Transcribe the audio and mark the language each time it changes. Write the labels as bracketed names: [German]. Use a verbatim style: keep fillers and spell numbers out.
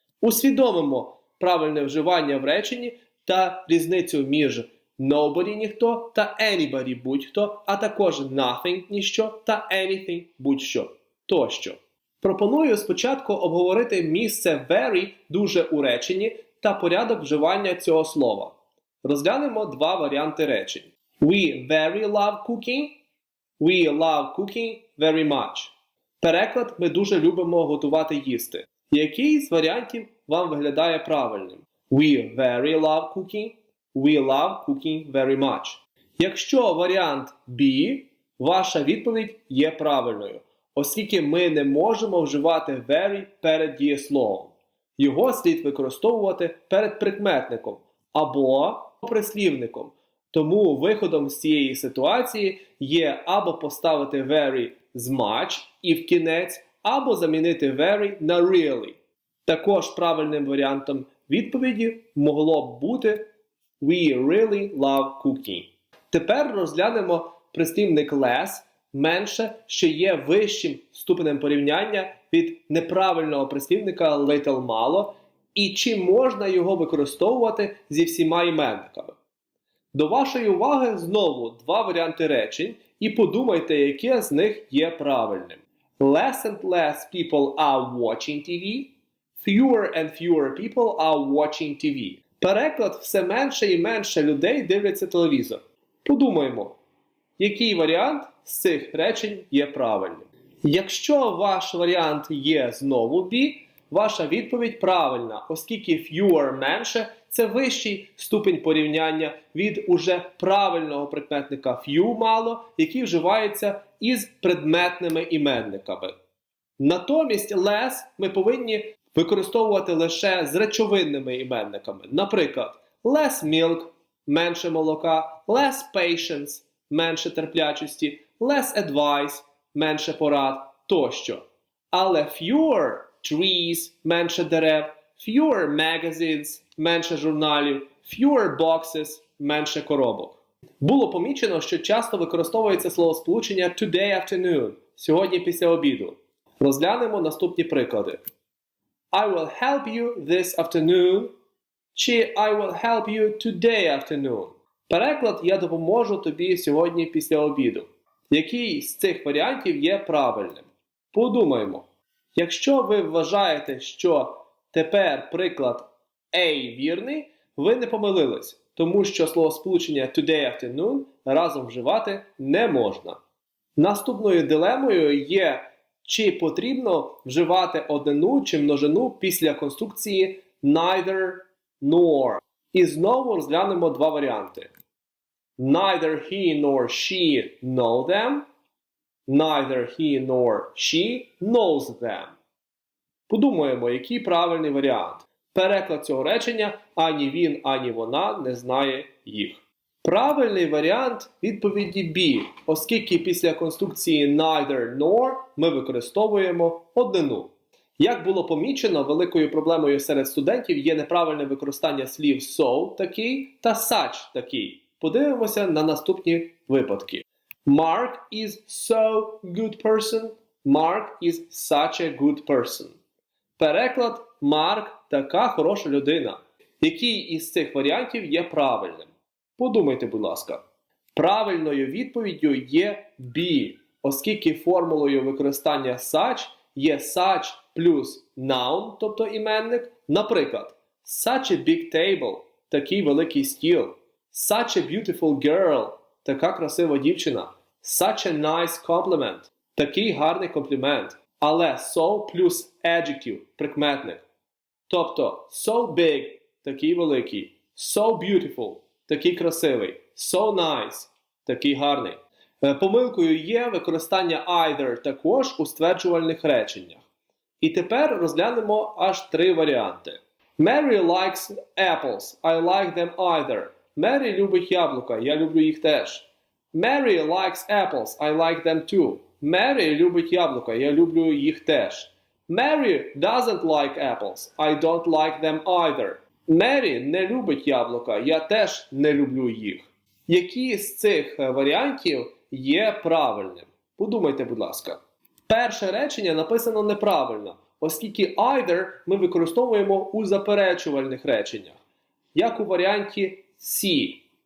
[Ukrainian] Усвідомимо правильне вживання в реченні та різницю між nobody ніхто та anybody будь-хто, а також nothing ніщо та anything будь-що тощо. Пропоную спочатку обговорити місце very дуже у реченні та порядок вживання цього слова. Розглянемо два варіанти речень. [English] We very love cooking. We love cooking very much. [Ukrainian] Переклад: ми дуже любимо готувати їсти. Який з варіантів вам виглядає правильним? [English] We very love cooking. We love cooking very much. [Ukrainian] Якщо варіант B, ваша відповідь є правильною, оскільки ми не можемо вживати very перед дієсловом. Його слід використовувати перед прикметником або прислівником. Тому виходом з цієї ситуації є або поставити very з much і в кінець, або замінити very на really. Також правильним варіантом відповіді могло б бути [English] We really love cooking. [Ukrainian] Тепер розглянемо прислівник less, менше, що є вищим ступенем порівняння від неправильного прислівника little мало, і чи можна його використовувати зі всіма іменниками. До вашої уваги знову два варіанти речень, і подумайте, яке з них є правильним. [English] Less and less people are watching T V. Fewer and fewer people are watching T V. [Ukrainian] Переклад: все менше і менше людей дивляться телевізор. Подумаємо, який варіант з цих речень є правильним. Якщо ваш варіант є знову B, ваша відповідь правильна, оскільки fewer менше – це вищий ступінь порівняння від уже правильного прикметника few мало, який вживається із предметними іменниками. Натомість less ми повинні використовувати лише з речовинними іменниками. Наприклад, [English] less milk [Ukrainian] – менше молока, [English] less patience [Ukrainian] – менше терплячості, [English] less advice [Ukrainian] – менше порад тощо. Але [English] fewer trees [Ukrainian] – менше дерев, [English] fewer magazines [Ukrainian] – менше журналів, [English] fewer boxes [Ukrainian] – менше коробок. Було помічено, що часто використовується словосполучення [English] today afternoon [Ukrainian] – сьогодні після обіду. Розглянемо наступні приклади. [English] I will help you this afternoon, [Ukrainian] чи [English] I will help you today afternoon. [Ukrainian] Переклад: я допоможу тобі сьогодні після обіду. Який з цих варіантів є правильним? Подумаємо. Якщо ви вважаєте, що тепер приклад A вірний, ви не помилились, тому що словосполучення [English] today afternoon [Ukrainian] разом вживати не можна. Наступною дилемою є, чи потрібно вживати однину чи множину після конструкції neither nor. І знову розглянемо два варіанти. [English] Neither he nor she know them. Neither he nor she knows them. [Ukrainian] Подумаємо, який правильний варіант. Переклад цього речення: ані він, ані вона не знає їх. Правильний варіант відповіді B, оскільки після конструкції neither nor ми використовуємо однину. Як було помічено, великою проблемою серед студентів є неправильне використання слів so такий та such такий. Подивимося на наступні випадки. [English] Mark is so good person. Mark is such a good person. [Ukrainian] Переклад: Марк така хороша людина. Який із цих варіантів є правильним? Подумайте, будь ласка. Правильною відповіддю є B, оскільки формулою використання such є such плюс noun, тобто іменник. [English] Наприклад, such a big table – [Ukrainian] такий великий стіл. [English] Such a beautiful girl – [Ukrainian] така красива дівчина. [English] Such a nice compliment – [Ukrainian] такий гарний комплімент. Але so плюс adjective – прикметник. Тобто [English] so big [Ukrainian] – такий великий, [English] so beautiful [Ukrainian] – такий красивий. [English] So nice, [Ukrainian] такий гарний. Е, Помилкою є використання either також у стверджувальних реченнях. І тепер розглянемо аж три варіанти. [English] Mary likes apples. I like them either. [Ukrainian] Mary любить яблука. Я люблю їх теж. [English] Mary likes apples. I like them too. [Ukrainian] Mary любить яблука. Я люблю їх теж. [English] Mary doesn't like apples. I don't like them either. [Ukrainian] Mary не любить яблука. Я теж не люблю їх. Які з цих е, варіантів є правильним? Подумайте, будь ласка. Перше речення написано неправильно, оскільки either ми використовуємо у заперечувальних реченнях, як у варіанті see.